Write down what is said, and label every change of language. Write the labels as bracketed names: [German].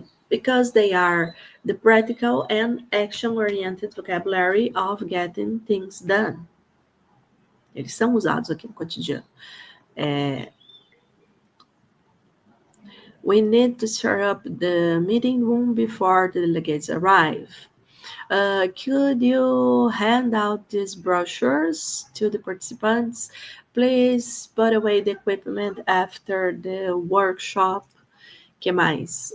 [English] Because they are the practical and action-oriented vocabulary of getting things done. [Portuguese] Eles são usados aqui no cotidiano. [English] We need to set up the meeting room before the delegates arrive. Could you hand out these brochures to the participants? Please put away the equipment after the workshop. [Portuguese] Que mais?